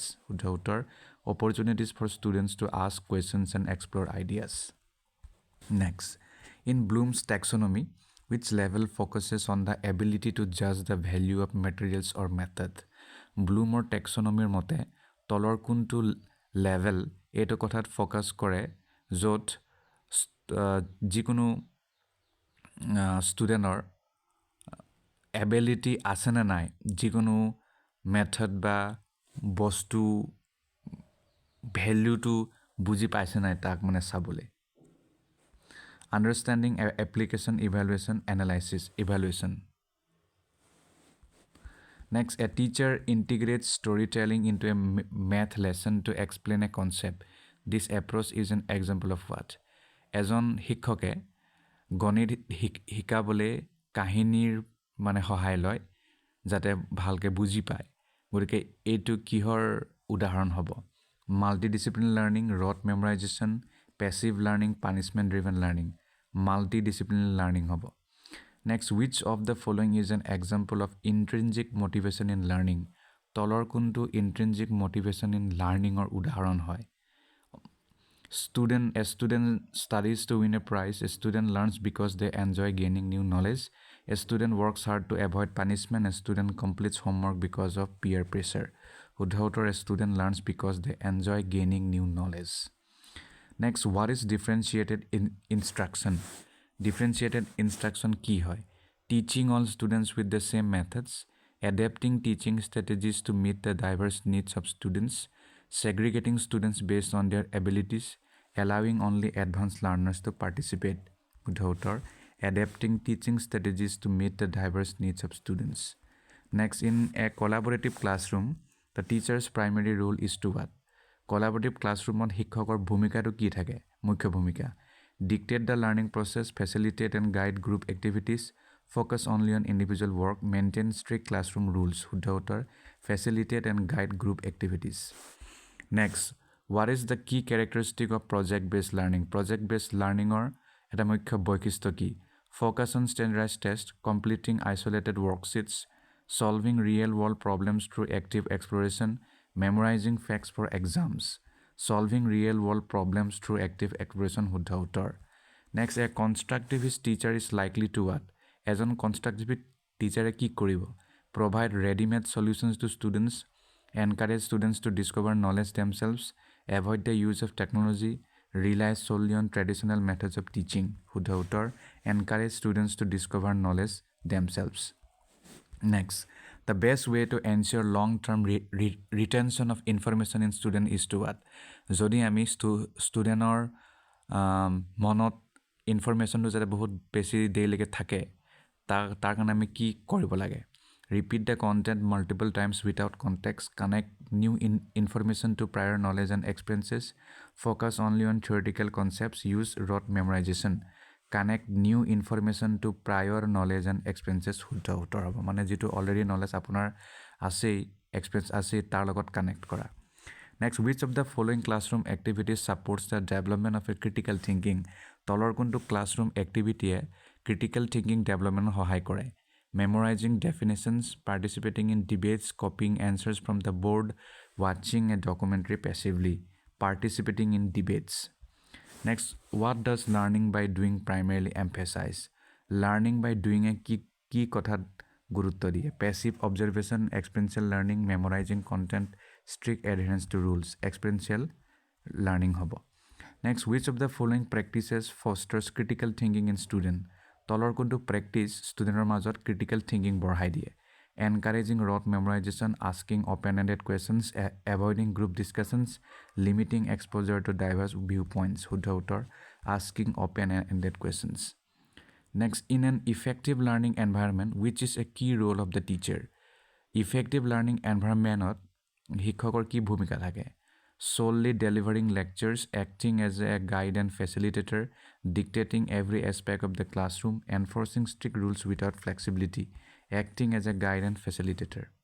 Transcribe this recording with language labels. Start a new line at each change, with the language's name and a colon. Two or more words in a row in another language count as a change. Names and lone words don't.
Assamese: শুদ্ধ উত্তৰ
English: opportunities for students to ask questions and explore ideas. Next, in Bloom's taxonomy, which level focuses on the ability to judge the value of materials or method?
Assamese: Bloom's taxonomy মতে তলৰ কোনটো লেভেল এইটো কথাত ফোকাস কৰে য'ত যিকোনো ষ্টুডেণ্টৰ এবিলিটি আছে নে নাই যিকোনো মেথড বা বস্তু ভ্যালুটো বুজি পাইছে নাই তাক মানে চাবলৈ.
English: Understanding, application, evaluation, analysis, evaluation. Next, a teacher integrates storytelling into a math lesson to explain a concept. This approach is an example of what?
Assamese: এজন শিক্ষকে গণিত শিকাবলৈ কাহিনীৰ মানে সহায় লয় যাতে ভালকৈ বুজি পায়. গতিকে এইটো কিহৰ উদাহৰণ হ'ব?
English: Multidisciplinary learning, rote memorization, passive learning, punishment driven learning. Multidisciplinary learning হ'ব. Next, which of the following is an example of intrinsic motivation in learning?
Assamese: তলৰ কোনটো
English: intrinsic motivation in learning or
Assamese: উদাহৰণ হয়?
English: A student studies to win a prize. A student learns because they enjoy gaining new knowledge. A student works hard to avoid punishment. A student completes homework because of peer pressure.
Assamese: শুদ্ধ উত্তৰ
English: a student learns because they enjoy gaining new knowledge. Next, what is differentiated instruction? Differentiated instruction
Assamese: কি হয়?
English: Teaching all students with the same methods, adapting teaching strategies to meet the diverse needs of students, segregating students based on their abilities, allowing only advanced learners to participate.
Assamese: শুদ্ধ উত্তৰ
English: adapting teaching strategies to meet the diverse needs of students. Next, in a collaborative classroom, the teacher's primary role is to what? Collaborative classroomত
Assamese: শিক্ষকৰ ভূমিকাটো কি থাকে? মুখ্য ভূমিকা.
English: Dictate the learning process, facilitate and guide group activities, focus only on individual work, maintain strict classroom rules.
Assamese: শুদ্ধ উত্তৰ
English: facilitate and guide group activities. Next, what is the key characteristic of project-based learning? Project-based learning
Assamese: এটা মুখ্য বৈশিষ্ট্য কি?
English: Focus on standardized tests, completing isolated worksheets, solving real-world problems through active exploration, memorizing facts for exams. Solving real-world problems through active exploration.
Assamese: শুদ্ধ উত্তৰ.
English: Next, a constructivist teacher is likely to what?
Assamese: এজন
English: constructivist teacher
Assamese: কি কৰিব?
English: provide ready-made solutions to students, encourage students to discover knowledge themselves, avoid the use of technology, rely solely on traditional methods of teaching.
Assamese: শুদ্ধ উত্তৰ
English: encourage students to discover knowledge themselves. Next, the best way to ensure long-term retention of information in student is to what?
Assamese: যদি আমি ষ্টুডেণ্টৰ মনত ইনফৰমেশ্যনটো যাতে বহুত বেছি দেৰিলৈকে থাকে তাৰ কাৰণে আমি কি কৰিব লাগে?
English: Repeat the content multiple times without context, connect new information to prior knowledge and experiences, focus only on theoretical concepts, use rote memorization, connect new information to prior knowledge and experiences.
Assamese: শুদ্ধ উত্তৰ হ'ব মানে যিটো
English: already knowledge
Assamese: আপোনাৰ আছেই এক্সপিৰিয়েঞ্চ আছেই তাৰ লগত কানেক্ট কৰা.
English: Next, which of the following classroom activities supports the development of a critical thinking?
Assamese: তলৰ কোনটো
English: classroom activity-এ critical thinking development
Assamese: সহায় কৰে?
English: Memorizing definitions, participating in debates, copying answers from the board, watching a documentary passively, participating in debates. Next, what does learning by doing primarily emphasize? Learning by doing a
Assamese: কি কথাত গুৰুত্ব দিয়ে?
English: Passive observation, experiential learning, memorizing content, strict adherence to rules, experiential learning হ'ব. Next, which of the following practices fosters critical thinking in student?
Assamese: তলৰ কোনটো প্ৰেক্টিছ ষ্টুডেণ্টৰ মাজত
English: critical thinking
Assamese: বঢ়াই দিয়ে?
English: Encouraging rote memorization, asking open-ended questions, avoiding group discussions, limiting exposure to diverse viewpoints.
Assamese: শুদ্ধ উত্তৰ
English: asking open-ended questions. Next, in an effective learning environment, which is a key role of the teacher? Effective learning environment
Assamese: শিক্ষকৰ কি ভূমিকা থাকে?
English: Solely delivering lectures, acting as a guide and facilitator, dictating every aspect of the classroom, enforcing strict rules without flexibility, acting as a guide and facilitator.